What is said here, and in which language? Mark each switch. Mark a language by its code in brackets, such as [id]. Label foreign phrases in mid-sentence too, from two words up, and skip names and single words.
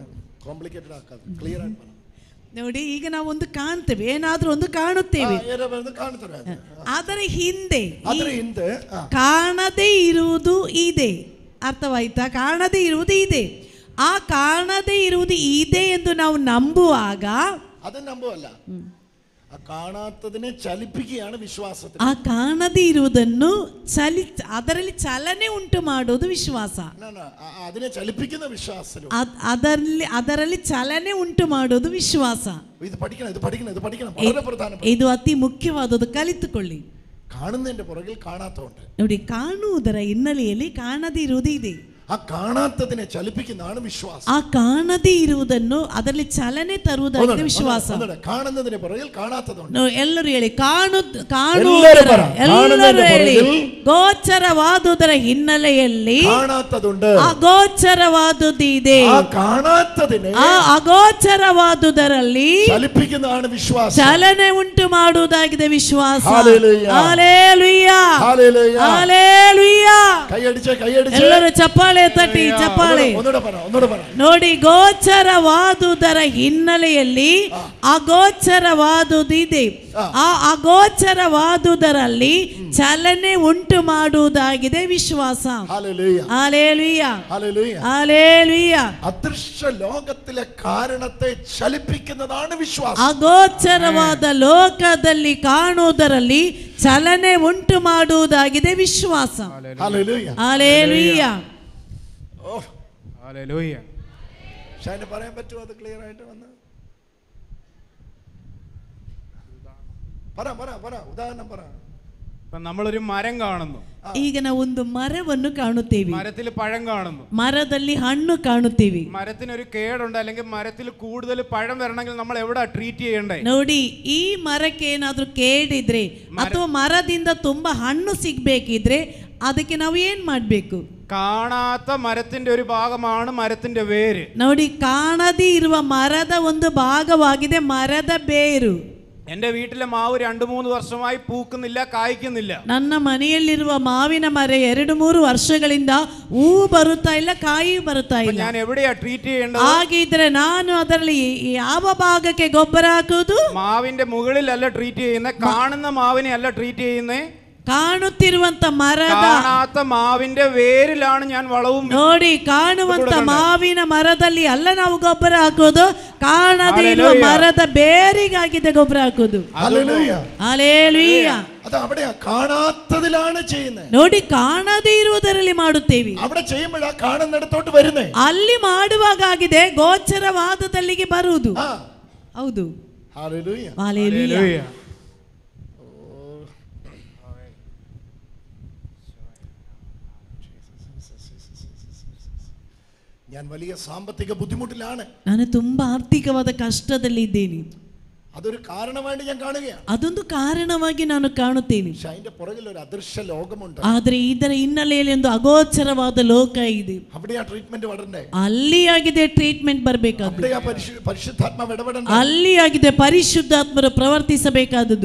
[kn] ನೋಡಿ, ಈಗ ನಾವು ಒಂದು ಕಾಣ್ತೇವೆ, ಏನಾದ್ರೂ ಒಂದು ಕಾಣುತ್ತೇವೆ, ಅದರ ಹಿಂದೆ ಕಾಣದೇ ಇರುವುದು ಇದೆ. ಅರ್ಥವಾಯ್ತಾ? ಕಾಣದೇ ಇರುವುದು ಇದೆ. ಆ ಕಾಣದೇ ಇರುವುದು ಇದೆ ಎಂದು ನಾವು ನಂಬುವಾಗ, ಅದನ್ನ ನಂಬುವಲ್ಲ, ಆ [ml] കാണാത്തതിനെ ചലിപ്പിക്കുകയാണ് വിശ്വാസത്തിൽ. [kn] ಆ ಕಾಣದೇ ಇರುವುದನ್ನು ಅದರಲ್ಲಿ ಚಲನೆ ಉಂಟು ಮಾಡುವುದು ವಿಶ್ವಾಸ. [ml] അതിനെ ചലിപ്പിക്കുന്ന വിശ്വാസം, [kn] ಅದರಲ್ಲಿ ಚಲನೆ ಉಂಟು ಮಾಡುವುದು ವಿಶ್ವಾಸ. [ml] ഇത് പഠിക്കണം, ഇത് പഠിക്കണം, ഇത് പഠിക്കണം. വളരെ പ്രധാനപ്പെട്ട. [kn] ಇದು ಅತಿ ಮುಖ್ಯವಾದದ್ದು, ಕಲಿತುಕೊಳ್ಳಿ. [ml] കാണുന്നതിന്റെ പുറകിൽ കാണാത്തതുണ്ട്. [kn] ನೋಡಿ, ಕಾಣುವುದರ ಹಿನ್ನೆಲೆಯಲ್ಲಿ ಕಾಣದೇ ಇರುವುದು ಇದೆ. [ml] ആ കാണാത്തതിനെ ചലിപ്പിക്കുന്നതാണ് വിശ്വാസം. [kn] ಆ ಕಾಣದೇ ಇರುವುದನ್ನು ಅದರಲ್ಲಿ ಚಲನೆ ತರುವುದಾಗಿದೆ ವಿಶ್ವಾಸ. [ml] കാണുന്നതിന് പുറകിൽ കാണാത്തതുണ്ട്. [kn] ಎಲ್ಲರೂ ಹೇಳಿ, ಎಲ್ಲರೂ ಹೇಳಿ, ಗೋಚರವಾದುದರ ಹಿನ್ನೆಲೆಯಲ್ಲಿ [ml] കാണാത്തതുണ്ട്, [kn] ಅಗೋಚರವಾದುದಿದೆ. [ml] ആ കാണാത്തതിനെ [kn] ಆ ಅಗೋಚರವಾದುದರಲ್ಲಿ [ml] ചലിപ്പിക്കുന്നതാണ് വിശ്വാസം. [kn] ಚಲನೆ ಉಂಟು ಮಾಡುವುದಾಗಿದೆ ವಿಶ್ವಾಸ. [ml] ഹല്ലേലൂയ, [kn] ಹಲ್ಲೆಲೂಯ, [ml] ഹല്ലേലൂയ, [kn] ಹಲ್ಲೆಲೂಯ. [ml] കൈയടിച്ച് കൈയടിച്ച് [kn] ಎಲ್ಲರೂ ಚಪ್ಪಾಳೆ ಚಪ್ಪಾಳೆ ತಟ್ಟಿ ಚಪ್ಪಾಳೆ. ನೋಡಿ, ಗೋಚರವಾದುದರ ಹಿನ್ನೆಲೆಯಲ್ಲಿ ಅಗೋಚರವಾದುದಿದೆ. ಆ ಅಗೋಚರವಾದುದರಲ್ಲಿ ಚಲನೆ ಉಂಟು ಮಾಡುವುದಾಗಿದೆ ವಿಶ್ವಾಸ. [ml] ഹല്ലേലൂയ, ഹല്ലേലൂയ. അദൃശ്യ ലോകത്തിലെ കാരണത്തെ ചലിപ്പിക്കുന്നതാണ് വിശ്വാസം. [kn] ಅಗೋಚರವಾದ ಲೋಕದಲ್ಲಿ ಕಾಣುವುದರಲ್ಲಿ ಚಲನೆ ಉಂಟು ಮಾಡುವುದಾಗಿದೆ ವಿಶ್ವಾಸ. [ml] ഹല്ലേലൂയ, ഹല്ലേലൂയ. ഹല്ലേലൂയ. ഷൈന് പറയാൻ പറ്റുമോ അത് ക്ലിയർ ആയിട്ട് വന്ന്? പറ ഉദാഹരണം പറ. നമ്മളൊരു മരം കാണുന്നു. [kn] ಈಗ ನಾವು ಒಂದು ಮರವನ್ನು ಕಾಣುತ್ತೇವೆ. [ml] മരത്തിൽ പഴം കാണുന്നു. [kn] ಮರದಲ್ಲಿ ಹಣ್ಣು ಕಾಣುತ್ತೇವೆ. [ml] മരത്തിനൊരു കേടുണ്ട്, അല്ലെങ്കിൽ മരത്തിൽ കൂടുതൽ പഴം വരണമെങ്കിൽ നമ്മൾ എവിടെ ട്രീറ്റ് ചെയ്യണ്ടേ? [kn] ನೋಡಿ, ಈ ಮರಕ್ಕೆ ಏನಾದ್ರೂ ಕೇಳಿದ್ರೆ ಅಥವಾ ಮರದಿಂದ ತುಂಬಾ ಹಣ್ಣು ಸಿಗ್ಬೇಕಿದ್ರೆ ಅದಕ್ಕೆ ನಾವು ಏನ್ ಮಾಡ್ಬೇಕು? [ml] കാണാത്ത മരത്തിന്റെ ഒരു ഭാഗമാണ് മരത്തിന്റെ വേര്. [kn] ನೋಡಿ, ಕಾಣದೇ ಇರುವ ಮರದ ಒಂದು ಭಾಗವಾಗಿದೆ ಮರದ ಬೇರು. [ml] എന്റെ വീട്ടിലെ മാവ് 2-3 വർഷമായി പൂക്കുന്നില്ല, കായ്ക്കുന്നില്ല. [kn] ನನ್ನ ಮನೆಯಲ್ಲಿರುವ ಮಾವಿನ ಮರ 2-3 ವರ್ಷಗಳಿಂದ ಹೂ ಬರುತ್ತಾ ಇಲ್ಲ, ಕಾಯಿ ಬರುತ್ತಾ ಇಲ್ಲ. [ml] ഞാൻ എവിടെയാ ട്രീറ്റ് ചെയ്യേണ്ടത്? [kn] ಹಾಗಿದ್ರೆ ನಾನು ಅದರಲ್ಲಿ ಯಾವ ಭಾಗಕ್ಕೆ ಗೊಬ್ಬರ ಹಾಕುವುದು? [ml] മാവിന്റെ മുകളിലല്ല ട്രീറ്റ് ചെയ്യുന്നത്, കാണുന്ന മാവിനെ അല്ല ട്രീറ്റ് ചെയ്യുന്നത്. [kn] ಕಾಣುತ್ತಿರುವಂತ ಮರದ, [ml] കാണാത്ത മാവിന്റെ വേരിലാണ് ഞാൻ വളവും. [kn] ನೋಡಿ, ಕಾಣುವಂತ ಮಾವಿನ ಮರದಲ್ಲಿ ಅಲ್ಲ ನಾವು ಗೊಬ್ಬರ ಹಾಕೋದು, ಕಾಣದೇ ಇರುವ ಮರದ ಬೇರಿಗಾಗಿದೆ ಗೊಬ್ಬರ ಹಾಕೋದು. [ml] ഹല്ലേലൂയ, [kn] ಹಲ್ಲೇಲೂಯ. [ml] അത് അവിടെയാ കാണാത്തതിലാണ് ചെയ്യുന്നത്. [kn] ನೋಡಿ, ಕಾಣದೇ ಇರುವುದರಲ್ಲಿ ಮಾಡುತ್ತೇವೆ. [ml] അവിടെ ചെയ്യുമ്പോഴാ കാണുന്നിടത്തോട്ട് വരുന്നേ. [kn] ಅಲ್ಲಿ ಮಾಡುವಾಗ ಆಗಿದೆ ಗೋಚರವಾದದಲ್ಲಿಗೆ ಬರುವುದು. ಹೌದು. [ml] ഹല്ലേലൂയ, [kn] ಹಲ್ಲೇಲೂಯ. [ml] ഞാൻ വലിയ സാമ്പത്തിക ബുദ്ധിമുട്ടിലാണ്. [kn] ನಾನು ತುಂಬಾ ಆರ್ಥಿಕವಾದ ಕಷ್ಟದಲ್ಲಿ ಇದ್ದೇನೆ. [ml] അതൊരു കാരണമായിട്ട് ഞാൻ കാണുകയാണ്. [kn] ಅದೊಂದು ಕಾರಣವಾಗಿ ನಾನು ಕಾಣುತ್ತೇನೆ. [ml] പക്ഷെ അതിന്റെ പുറകിൽ ഒരു അദൃശ്യ ലോകമുണ്ട്. [kn] ಆದ್ರೆ ಇದರ ಹಿನ್ನೆಲೆಯಲ್ಲಿ ಒಂದು ಅಗೋಚರವಾದ ಲೋಕ ಇದೆ. [ml] അവിടെയാ ട്രീറ്റ്മെന്റ് വരണ്ടേ. [kn] ಅಲ್ಲಿ ಆಗಿದೆ ಟ್ರೀಟ್ಮೆಂಟ್ ಬರಬೇಕಾದ್ದು. [ml] അവിടെയാ പരിശുദ്ധാത്മാവ് ഇടപെടണ്ടേ. [kn] ಅಲ್ಲಿ ಆಗಿದೆ ಪರಿಶುದ್ಧಾತ್ಮರು ಪ್ರವರ್ತಿಸಬೇಕಾದದ್ದು.